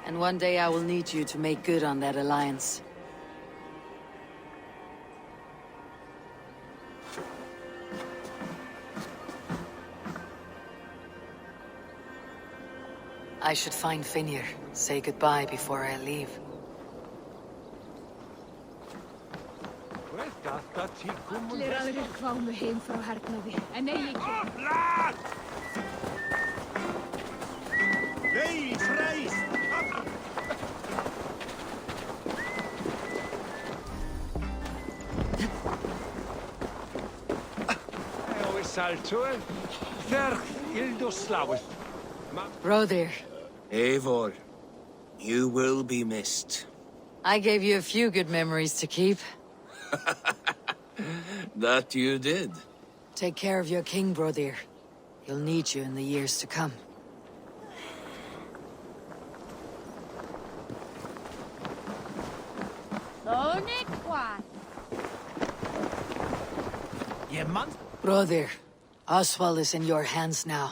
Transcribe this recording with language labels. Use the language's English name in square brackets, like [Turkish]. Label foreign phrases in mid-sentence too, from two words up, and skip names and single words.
[English] And one day I will need you to make good on that alliance. I should find Finnr, say goodbye before I leave. [Icelandic] Allir aðrir kvámu heim frá hernaði, en eigi ekki. Nei, freis! Rodir. [English] Eivor, you will be missed. I gave you a few good memories to keep. That you did. Take care of your king, Brodir. He'll need you in the years to come. Brodir, Oswald is in your hands now.